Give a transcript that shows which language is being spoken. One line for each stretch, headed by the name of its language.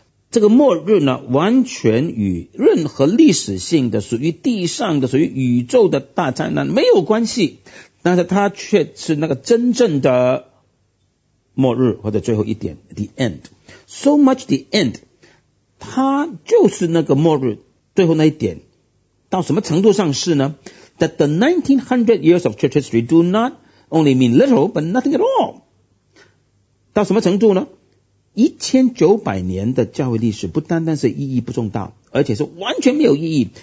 Chinese: 这个末日呢，完全与任何历史性的、属于地上的、属于宇宙的大灾难没有关系，但是它却是那个真正的末日，或者最后一点 ,
English: the end. So much the end.
Chinese: 他就是那个末日最后那一点，到什么程度上是呢？
English: That the 1900 years of church history do not only mean little but nothing at all。
Chinese: 到什么程度呢？ 1900年的教会历史不单单是意义不重大，而且是完全没有意义。